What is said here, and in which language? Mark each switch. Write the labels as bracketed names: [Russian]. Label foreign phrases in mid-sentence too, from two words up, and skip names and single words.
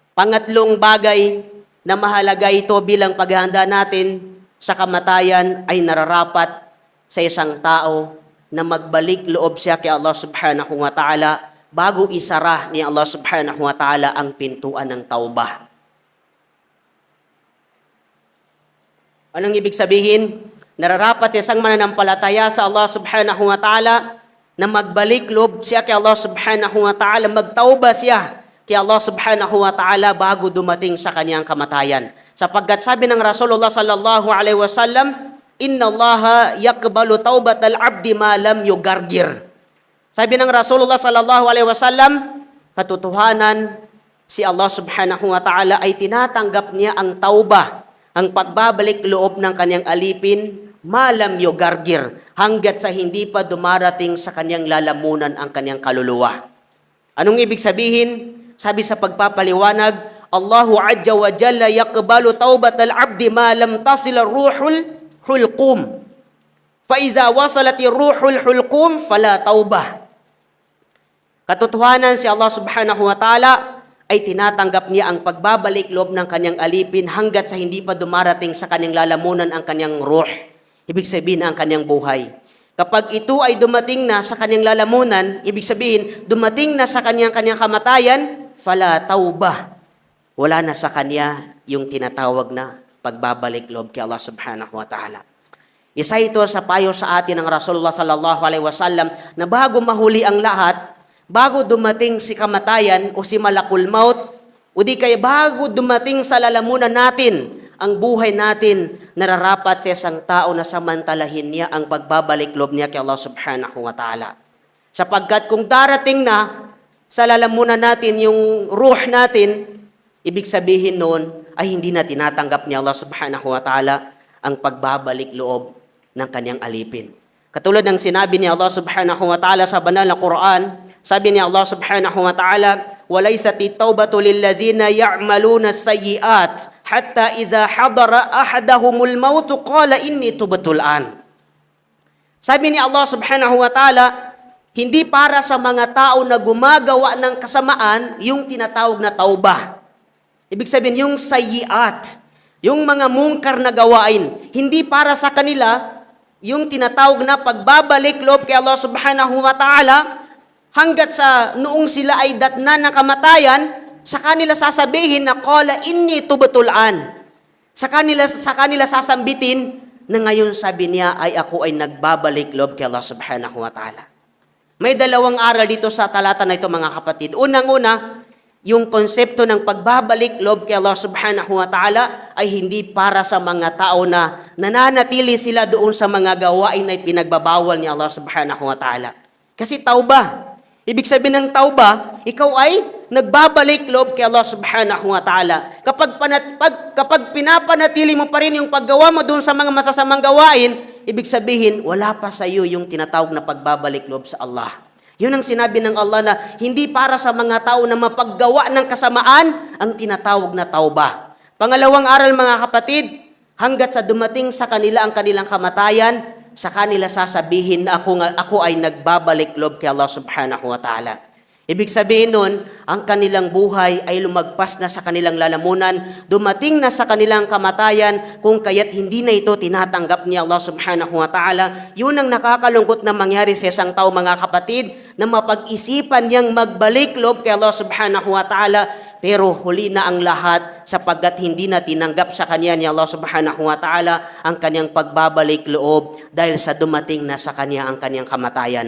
[Filipino] Pangatlong bagay na mahalaga ito bilang paghahanda natin sa kamatayan ay nararapat sa isang tao na magbalik loob siya kay Allah [Arabic] سبحانه وتعالى [Filipino] bago isara ni Allah [Arabic] سبحانه وتعالى [Filipino] ang pintuan ng taubah. Anong ibig sabihin? Nararapat sa isang mananampalataya sa Allah [Arabic] سبحانه وتعالى [Filipino] na magbalik loob siya kay Allah [Arabic] سبحانه وتعالى, [Filipino] magtauba siya kay Allah [Arabic] سبحانه وتعالى [Filipino] bago dumating sa kanyang kamatayan. Sapagkat sabi ng [Arabic] رسول الله صلى الله عليه وسلم إن الله يقبل توبة العبد ما لم يغرغر." [Filipino] Sabi ng [Arabic] رسول الله صلى الله عليه وسلم, [Filipino] katotohanan si Allah [Arabic] سبحانه وتعالى [Filipino] ay tinatanggap niya ang tauba, ang pagbabalik loob ng kanyang alipin, [Arabic] ما لم يغرغر, [Filipino] hanggat sa hindi pa dumarating sa kanyang lalamunan ang kanyang kaluluwa. Anong ibig sabihin? Sabi sa pagpapaliwanag, [Arabic] الله عز وجل يقبل توبة العبد ما لم تصل الروح الحلقوم. فإذا وصلت الروح الحلقوم فلا توبة. [Filipino] Katotohanan si Allah [Arabic] سبحانه وتعالى [Filipino] ay tinatanggap niya ang pagbabalik loob ng kanyang alipin hanggat sa hindi pa dumarating sa kanyang lalamunan ang kanyang ruh. Ibig sabihin ang kanyang buhay. Kapag ito ay dumating na sa kanyang lalamunan, ibig sabihin dumating na sa kanyang kamatayan, [Arabic] فلا توبة. [Filipino] Wala na sa kanya yung tinatawag na pagbabalik loob kay Allah [Arabic] سبحانه وتعالى. [Filipino] Isa ito sa payo sa atin ng Rasulullah [Arabic] صلى الله عليه وسلم [Filipino] na bago mahuli ang lahat, bago dumating si kamatayan o si [Arabic] ملك الموت, [Filipino] o di kaya bago dumating sa lalamunan natin, ang buhay natin, nararapat sa isang tao na samantalahin niya ang pagbabalik loob niya kay Allah [Arabic] سبحانه وتعالى. [Filipino] Sapagkat kung darating na sa lalamunan natin yung ruh natin, ibig sabihin noon ay hindi na tinatanggap ni Allah [Arabic] سبحانه وتعالى [Filipino] ang pagbabalik loob ng kanyang alipin. Katulad ng sinabi ni Allah [Arabic] سبحانه وتعالى [Filipino] sa banal na Quran, sabi ni Allah [Arabic] سبحانه وتعالى, وَلَيْسَتِ التَّوْبَةُ لِلَّذِينَ يَعْمَلُونَ السَّيِّئَاتِ حَتَّى إِذَا حَضَرَ أَحَدَهُمُ الْمَوْتُ قَالَ إِنِّي تُبْتُ الْآنَ. [Filipino] Sabi ni [Arabic] الله سبحانه وتعالى, [Filipino] hindi para sa mga tao na gumagawa ng kasamaan yung tinatawag na taubah. Ibig sabihin yung sayyiat, yung mga mungkar na gawain, hindi para sa kanila yung tinatawag na pagbabalik loob kay Allah [Arabic] سبحانه وتعالى [Filipino] hanggat sa noong sila ay datnan ng kamatayan, sa kanila sasabihin na [Arabic] قال إني تبت الآن. [Filipino] Sa kanila sasambitin na ngayon sabi niya ay ako ay nagbabalik loob kay Allah [Arabic] سبحانه وتعالى. [Filipino] May dalawang aral dito sa talata na ito mga kapatid. Unang-una, yung konsepto ng pagbabalik loob kay Allah [Arabic] سبحانه وتعالى [Filipino] ay hindi para sa mga tao na nananatili sila doon sa mga gawain na pinagbabawal ni Allah [Arabic] سبحانه وتعالى. [Filipino] Kasi tauba. Ibig sabihin ng tauba, ikaw ay nagbabalik loob kay Allah [Arabic] سبحانه وتعالى. [Filipino] Kapag pinapanatili mo pa rin yung paggawa mo doon sa mga masasamang gawain, ibig sabihin, wala pa sa iyo yung tinatawag na pagbabalik loob sa Allah. Yun ang sinabi ng Allah na hindi para sa mga tao na mapaggawa ng kasamaan ang tinatawag na tauba. Pangalawang aral mga kapatid, hanggat sa dumating sa kanila ang kanilang kamatayan, sa kanila sasabihin na ako ay nagbabalik loob kay Allah [Arabic] سبحانه وتعالى. [Filipino] Ibig sabihin nun, ang kanilang buhay ay lumagpas na sa kanilang lalamunan, dumating na sa kanilang kamatayan, kung kaya't hindi na ito tinatanggap ni Allah [Arabic] سبحانه وتعالى. [Filipino] Yun ang nakakalungkot na mangyari sa isang tao mga kapatid, na mapag-isipan niyang magbalik loob kay Allah [Arabic] سبحانه وتعالى, [Filipino] pero huli na ang lahat sapagkat hindi na tinanggap sa kanya ni Allah [Arabic] سبحانه وتعالى [Filipino] ang kanyang pagbabalik loob dahil sa dumating na sa kanya ang kanyang kamatayan.